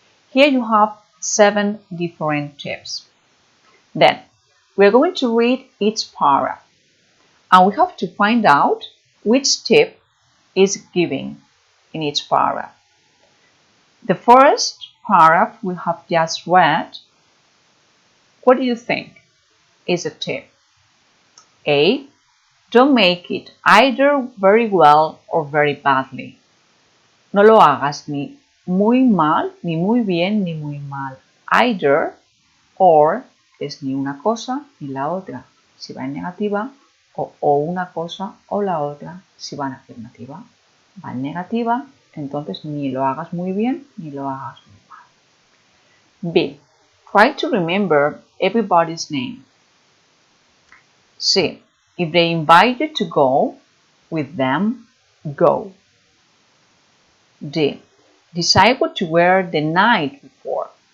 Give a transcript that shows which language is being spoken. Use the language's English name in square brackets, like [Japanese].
[English] Here you have 7 different tips. Then, we're going to read each paragraph, and we have to find out which tip is given in each paragraph. The first paragraph we have just read. What do you think is a tip? A. Don't make it either very well or very badly. [Spanish] No lo hagas ni muy mal, ni muy bien, ni muy mal. Either or es ni una cosa ni la otra, si va en negativa, o una cosa o la otra, si va en afirmativa. Va en negativa, entonces ni lo hagas muy bien ni lo hagas muy mal. [English] B. Try to remember everybody's name. C. If they invite you to go with them, go. D. Decide what to wear the night before.